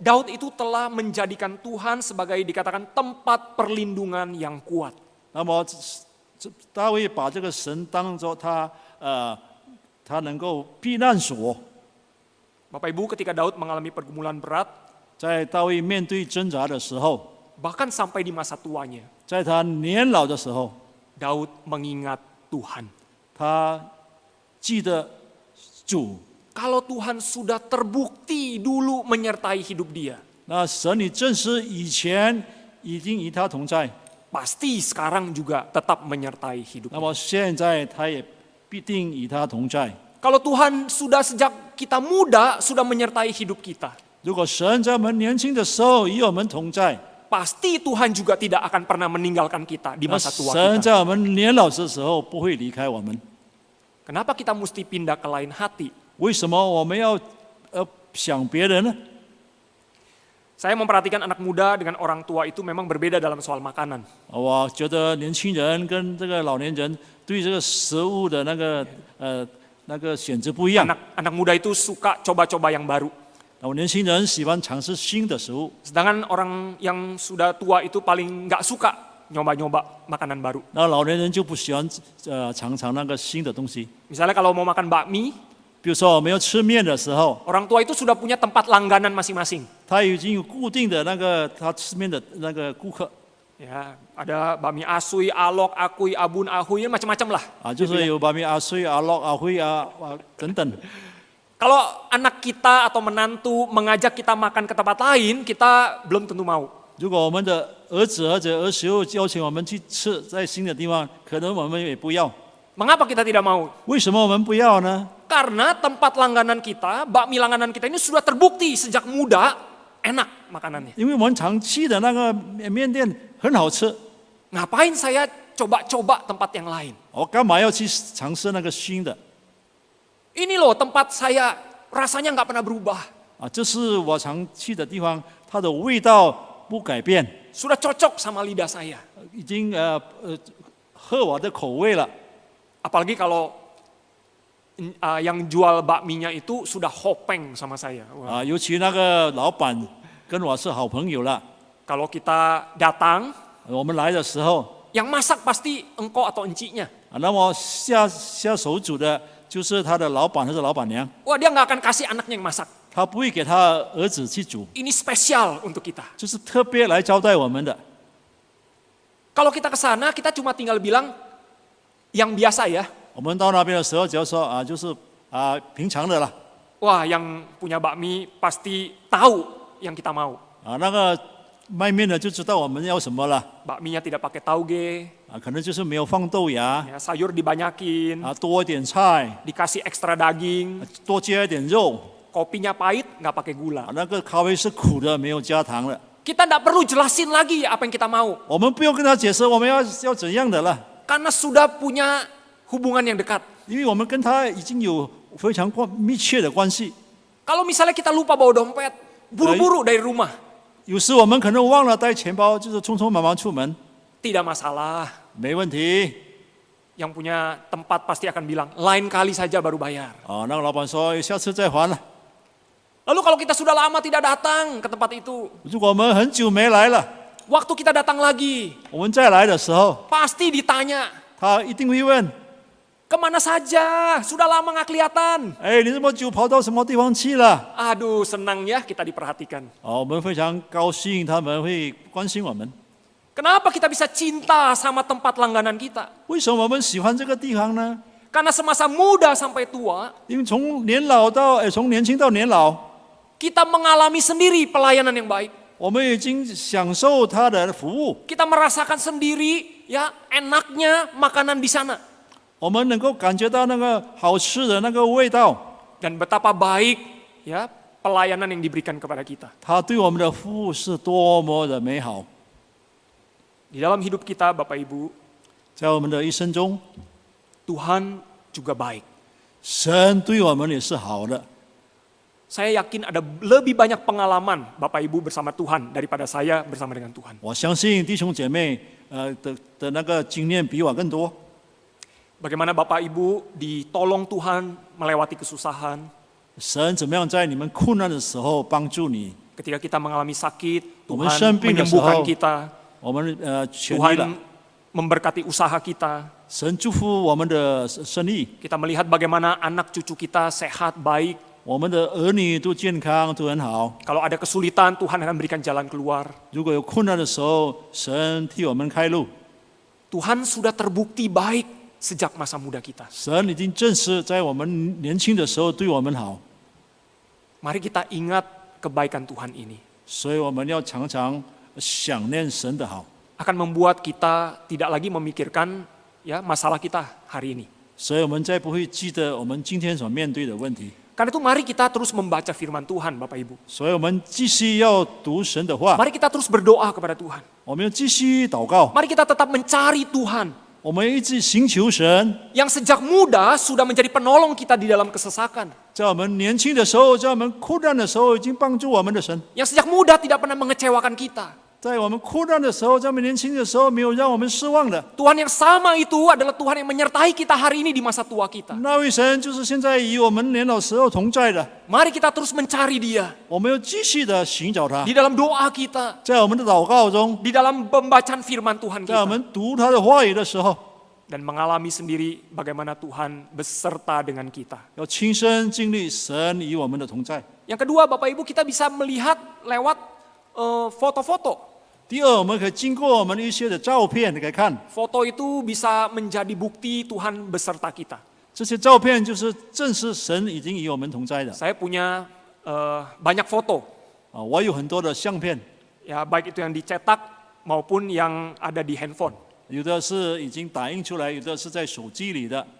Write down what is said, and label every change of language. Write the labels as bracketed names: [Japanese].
[Indonesian] Daud itu telah menjadikan Tuhan sebagai dikatakan tempat perlindungan yang kuat. [Chinese] 那么大卫把这个神当作他能够避难所。 [Indonesian] Bapak Ibu, ketika Daud mengalami pergumulan berat, [Chinese] 在大卫面对挣扎的时候， [Indonesian] bahkan sampai di masa tuanya, [Chinese] 在他年老的时候， [Indonesian] Daud mengingat Tuhan. [Chinese] 他记得主。 [Indonesian] Kalau Tuhan sudah terbukti dulu menyertai hidup dia, [Chinese] 那神你证实以前已经与他同在， [Indonesian] pasti sekarang juga tetap menyertai hidupnya. [Chinese] 么现在他也必定与他同在。 [Indonesian] Kalau Tuhan sudah sejak kita muda sudah menyertai hidup kita, [Chinese] 如果神在我们年轻的时候与我们同在， [Indonesian] pasti Tuhan juga tidak akan pernah meninggalkan kita di [Chinese] 那 [Indonesian] masa tua [Chinese] 神 [Indonesian] kita. [Chinese] 在我们年老的时候不会离开我们。 [Indonesian] Kenapa kita mesti pindah ke lain hati? [Chinese] 为什么我们要想别人呢？ [Indonesian] Saya memperhatikan anak muda dengan orang tua itu memang berbeda dalam soal makanan. [Chinese] 我觉得年轻人跟这个老年人对这个食物的那个选择不一样。 [Indonesian] Anak muda itu suka coba-coba yang baru. [Chinese] 我年轻人喜欢尝试新的食物， [Indonesian] Sedangkan orang yang sudah tua itu paling nggak suka nyoba-nyoba makanan baru. [Chinese] 那老年人就不喜欢尝尝那个新的东西。 [Indonesian] Misalnya kalau mau makan bakmi, [Chinese] 比如说我们要吃面的时候， [Indonesian] orang tua itu sudah punya tempat langganan masing-masing. [Chinese] 他已经有固定的那个他吃面的那个顾客 [Indonesian] Ya, ada bakmi asui, alok, akui, abun, ahui, macam-macam lah. [Chinese] 啊，就是有把面阿水、阿乐、阿辉等等。 [Indonesian] Kalau anak kita atau menantu mengajak kita makan ke tempat lain, kita belum tentu mau. [Chinese] 如果我们的儿子或者儿媳妇邀请我们去吃在新的地方，可能我们也不要。 [Indonesian] Mengapa kita tidak mau? [Chinese] 为什么我们不要呢？ [Indonesian] Karena tempat langganan kita, bakmi langganan kita ini sudah terbukti sejak muda enak makanannya. [Chinese] 因为我们常去的那个面店很好吃， [Indonesian] Ngapain saya coba-coba tempat yang lain? [Chinese] 我干嘛要去尝试那个新的？ [Indonesian] Ini loh tempat saya rasanya nggak pernah berubah. [Chinese] 啊，这是我常去的地方，它的味道不改变， [Indonesian] Sudah cocok sama lidah saya. [Chinese] 已经合我的口味了。 [Indonesian] Apalagi kalau yang jual bakminya itu sudah hopeng sama saya. Wah. [Chinese] 啊，尤其那个老板跟我是好朋友了。 [Indonesian] Kalau kita datang, [Chinese] 我们来的时候， [Indonesian] yang masak pasti engkau atau enciknya. [Chinese] 啊，那么下手煮的就是他的老板或者老板娘， [Indonesian] Wah, dia nggak akan kasih anaknya yang masak. [Chinese] 他不会给他儿子去煮， [Indonesian] Ini spesial untuk kita. [Chinese] 就是特别来招待我们的。 [Indonesian] Kalau kita ke sana, kita cuma tinggal bilang yang biasa ya. [Chinese] 我们到那边的时候，只要说啊，就是平常的啦。 [Indonesian] Wah, yang punya bakmi pasti tahu yang kita mau. [Chinese] 啊，那个卖面的就知道我们要什么了。 [Indonesian] Bakminya tidak pakai tauge, [Chinese] 啊，可能就是没有放豆芽， [Indonesian] ya, sayur dibanyakin, [Chinese] 啊，多一点菜， [Indonesian] dikasih ekstra daging, [Chinese] 多加一点肉。 [Indonesian] kopinya pahit, nggak pakai 啊 gula. ， [Chinese] 那个咖啡是苦的，没有加糖的。 [Indonesian] Kita nggak perlu jelasin lagi apa yang kita mau, [Chinese] 我们不用跟他解释我们要怎样的了， [Indonesian] karena sudah punya hubungan yang dekat. [Chinese] 因为我们跟他已经有非常密切的关系。 [Indonesian] Kalau misalnya kita lupa bawa dompet, buru-buru dari rumah, [Chinese] 有时我们可能忘了带钱包，就是匆匆忙忙出门， [Indonesian] tidak masalah. [Chinese] 没问题。 [Indonesian] Yang punya tempat pasti akan bilang, lain kali saja baru bayar. [Chinese] 啊，那个老板说下次再还了。 [Indonesian] Lalu kalau kita sudah lama tidak datang ke tempat itu, [Chinese] 如果我们很久没来了， [Indonesian] waktu kita datang lagi, [Chinese] 我们再来的时候， [Indonesian] pasti ditanya, [Chinese] 他一定会问： [Indonesian] kemana saja? Sudah lama nggak kelihatan. [Chinese] 哎，你这么久跑到什么地方去了？ [Indonesian] Aduh, senang ya kita diperhatikan. [Chinese] 哦，我们非常高兴，他们会关心我们。 [Indonesian] Kenapa kita bisa cinta sama tempat langganan kita? [Chinese] 为什么我们喜欢这个地方呢？ [Indonesian] Karena semasa muda sampai tua, [Chinese] 因为从年轻到年老， [Indonesian] kita mengalami sendiri pelayanan yang baik. [Chinese] 我们已经享受他的服务， [Indonesian] Kita merasakan sendiri ya enaknya makanan di sana. [Chinese] 我们能够感觉到那个好吃的那个味道。 [Indonesian] Dan betapa baik ya pelayanan yang diberikan kepada kita. [Chinese] 他对我们的服务是多么的美好。 [Indonesian] Di dalam hidup kita Bapak Ibu, [Chinese] 在我们的一生中， [Indonesian] Tuhan juga baik. [Chinese] 神对我们也是好的。 [Indonesian] Saya yakin ada lebih banyak pengalaman Bapak Ibu bersama Tuhan daripada saya bersama dengan Tuhan. [Chinese] 我相信弟兄姐妹的那个经验比我更多。 [Indonesian] Bagaimana Bapak Ibu ditolong Tuhan melewati kesusahan, [Chinese] 神怎么样在你们困难的时候帮助你？ [Indonesian] ketika kita mengalami sakit, [Chinese] 我们 [Indonesian] Tuhan [Chinese] 生病的时候， [Indonesian] menyembuhkan kita, [Chinese] 我们痊愈了 [Indonesian] Tuhan，memberkati usaha kita, [Chinese] 神祝福我们的生意。 [Indonesian] kita melihat bagaimana anak cucu kita sehat, baik, [Chinese] 我们的儿女都健康，都很好。 [Indonesian] Kalau ada kesulitan, Tuhan akan berikan jalan keluar. [Chinese] 如果有困难的时候，神替我们开路。 [Indonesian] Tuhan sudah terbukti baik sejak masa muda kita. [Chinese] 神已经证实，在我们年轻的时候对我们好， [Indonesian] Mari kita ingat kebaikan Tuhan ini. [Chinese] 所以我们要常常想念神的好， [Indonesian] Akan membuat kita tidak lagi memikirkan ya masalah kita hari ini. [Chinese] 所以我们再不会记得我们今天所面对的问题。 [Indonesian] Karena itu mari kita terus membaca firman Tuhan, Bapak Ibu. [Chinese] 所以我们继续要读神的话， [Indonesian] Mari kita terus berdoa kepada Tuhan. [Chinese] 我们要继续祷告， [Indonesian] Mari kita tetap mencari Tuhan [Chinese] 我们一直寻求神。 [Indonesian] yang sejak muda sudah menjadi penolong kita di dalam kesesakan. [Chinese] 在我们年轻的时候，在我们困难的时候，已经帮助我们的神。 [Indonesian] Yang sejak muda tidak pernah mengecewakan kita. [Chinese] 在我们困难的时候，在我们年轻的时候，没有让我们失望的。 [Indonesian] Tuhan yang sama itu adalah Tuhan yang menyertai kita hari ini di masa tua kita. [Chinese] 那位神就是现在与我们年老时候同在的。 [Indonesian] Mari kita terus mencari Dia [Chinese] 我们要继续的寻找他， [Indonesian] di dalam doa kita, [Chinese] 在我们的祷告中， [Indonesian] di dalam pembacaan firman Tuhan [Chinese] 在我们读他的话语的时候， [Indonesian] dan mengalami sendiri bagaimana Tuhan beserta dengan kita. [Chinese] 要亲身经历神与我们的同在。 [Indonesian] Yang kedua, Bapak Ibu, kita bisa melihat lewat foto-foto. [Chinese] 第二，我们可以经过我们一些的照片来看， [Indonesian] Foto itu bisa menjadi bukti Tuhan beserta kita. [Chinese] 这些照片就是证实神已经与我们同在的。 [Indonesian] Saya punya banyak foto, [Chinese] 我有很多的相片， [Indonesian] ya baik itu yang dicetak maupun yang ada di handphone. [Chinese] 有的是已经打印出来，有的是在手机里的。